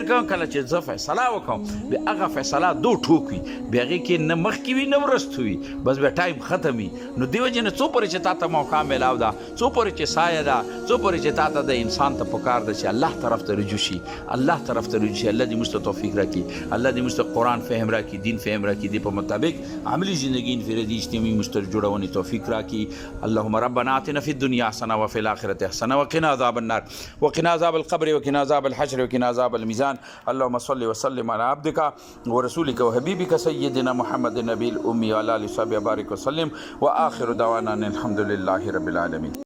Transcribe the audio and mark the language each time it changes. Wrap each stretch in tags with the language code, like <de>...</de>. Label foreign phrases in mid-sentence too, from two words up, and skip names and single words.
<ps>کړم کله چې زه فیصله وکړم بیا هغه فیصله دو ټوک وي بیا هغې کې نه مخکې وي نه وروسته وي بس بیا ټایم ختم وي نو دې وجې نه څو پورې چې تا ته موقع میلاو ده څو پورې چې سایه ده څو پورې چې تا ته د انسان ته پکار ده چې الله طرف ته رجوع شي الله طرف ته رجوع شي الله دې موږ ته توفیق راکړي</ps> <ar>الله دې موږ ته قرآن فهم راکړي دین فهم راکړي دې په مطابق عملی زندگی انفرادی اجتماعی مشترک جوړونې توفیق راکړي اللهم ربنا آتنا فی الدنیا حسنه وفي الآخرة حسنه وقنا عذاب النار وقنا عذاب القبر وقنا عذاب الحشر وقنا عذاب الميزان اللهم صل وسلم على عبدك ورسولك وحبيبك سيدنا محمد النبي الأمي وعلى آله وصحبه وبارك وسلم وآخر دعوانا الحمد لله رب العالمين.</ar>